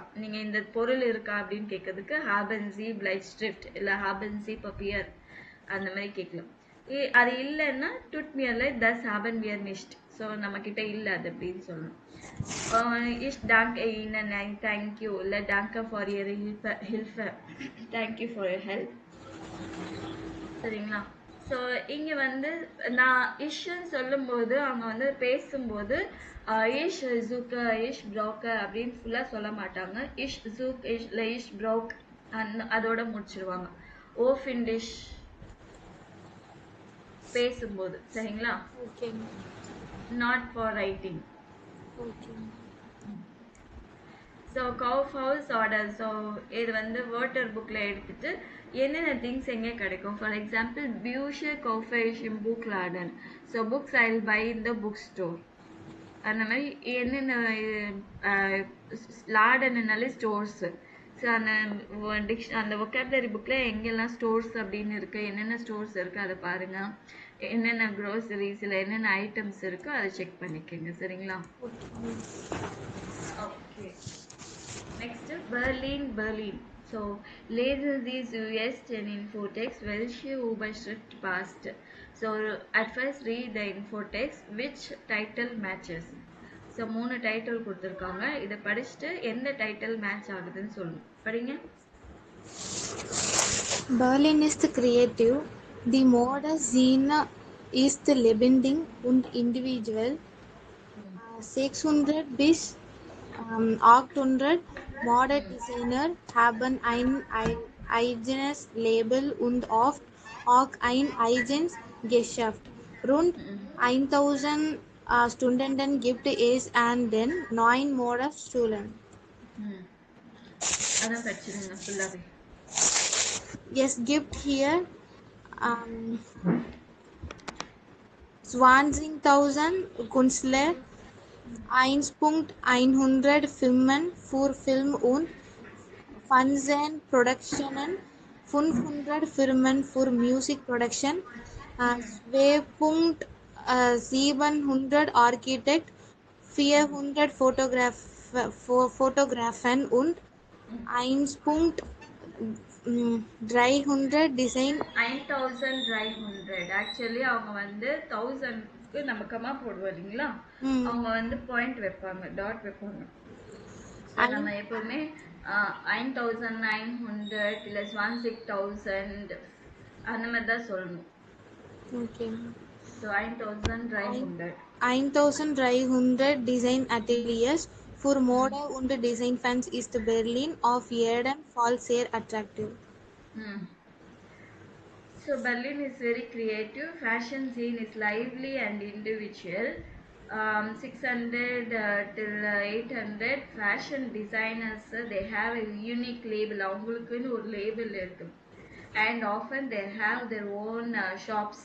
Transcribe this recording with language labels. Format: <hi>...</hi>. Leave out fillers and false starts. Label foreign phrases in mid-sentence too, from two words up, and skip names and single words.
<ta>நீங்க இந்த பொருள் இருக்கா அப்படின்னு கேட்கறதுக்கு</ta> <de>haben Sie Bleistift</de> <ta>இல்ல</ta> <de>haben Sie Papier</de> <ta>அந்த மாதிரி கேட்கலாம். அது இல்லைன்னா</ta> <de>tut mir leid, das haben wir nicht.</de> <ta>ஸோ நம்ம கிட்ட இல்லை அது அப்படின்னு சொல்லணும்.</ta> <de>Ich danke Ihnen,</de> <en>thank you இல்லை danke for your Hilfe, thank you for your help.</en> <ta>சரிங்களா? ஸோ இங்கே வந்து நான் இஷ்ன்னு சொல்லும்போது அவங்க வந்து பேசும்போது</ta> <de>ich suche ich brauche</de> <ta>அப்படின்னு ஃபுல்லாக சொல்ல மாட்டாங்க.</ta> <de>ich such</de> <ta>இஷ் இல்லை</ta> <de>ich brauch</de> <ta>அதோட முடிச்சிருவாங்க. ஓஃபின் டிஷ் பேசும்போது. சரிங்களா? ஓகே</ta> <en>not for writing.</en> <ta>ஓகே</ta> <de>so Kaufhaus Orte.</de> <ta>ஸோ இது வந்து வாட்டர் புக்கில் எடுத்துட்டு என்னென்ன திங்ஸ் எங்கே கிடைக்கும்.</ta> <en>for example</en> <de>Bücher kauf ich in Buchladen.</de> <en>so books I will buy in the book store.</en> <ta>அந்த மாதிரி என்னென்ன லாடன்னாலே ஸ்டோர்ஸு. ஸோ அந்த ஒக்காபுலரி புக்கில் எங்கெல்லாம் ஸ்டோர்ஸ் அப்படின்னு இருக்குது, என்னென்ன ஸ்டோர்ஸ் இருக்குது அதை பாருங்கள். என்னென்ன க்ரோசரிஸ் இல்லை என்னென்ன ஐட்டம்ஸ் இருக்கோ அதை செக் பண்ணிக்கோங்க. சரிங்களா? ஓகே.</ta> <en>Next, Berlin.</en> <de>So, lesen Sie zuerst den Infotext, welche Überschrift passt.</de> <en>So, at first read the Infotext, which title matches.</en> <ta>So, 3 டைட்டில் கொடுத்துருக்காங்க. இதை படிச்சுட்டு எந்த டைட்டில் மேட்ச் ஆகுதுன்னு சொல்லணும். படிங்க.</ta> <de>Berlin ist kreativ. Die Mode Szene ist lebendig und individuell. 600 bis 800 Modedesigner haben ein eigenes Label und oft auch ein eigenes Geschäft. Rund 1000 Studenten gibt es an den 9 Modeschulen.</de> <ta>அதான் படிச்சிருங்க ஃபுல்லாகவே.</ta> <de>Es gibt hier 20.000 Künstler, 1.100 Firmen für Film- und Fernsehproduktionen, 500 Firmen für Musikproduktion, 2.700 Architekten, 400 Fotografen und 1.300 Design.</de> <ta>1300 ஆக்சுவலி அவங்க வந்து 1000க்கு நம்ம கமா போடுவோம் இல்லைங்களா, அவங்க வந்து பாயிண்ட் வைப்பாங்க, டாட் வைப்பாங்க. நம்ம எப்பவுமே 5900 இல்லை 16,000 அந்த மாதிரி தான் சொல்லணும். ஓகே. ஸோ 1300.</ta> <de>1300 Design Ateliers für Mode und Design Fans ist Berlin auf jeden Fall sehr attraktiv.</de> <en>So Berlin is very creative. Fashion scene is lively and individual. 600 till 800 fashion designers, they have a unique label.</en> <ta>அவங்களுக்குன்னு ஒரு லேபிள் இருக்கு.</ta> <en>And often they have their own shops.</en>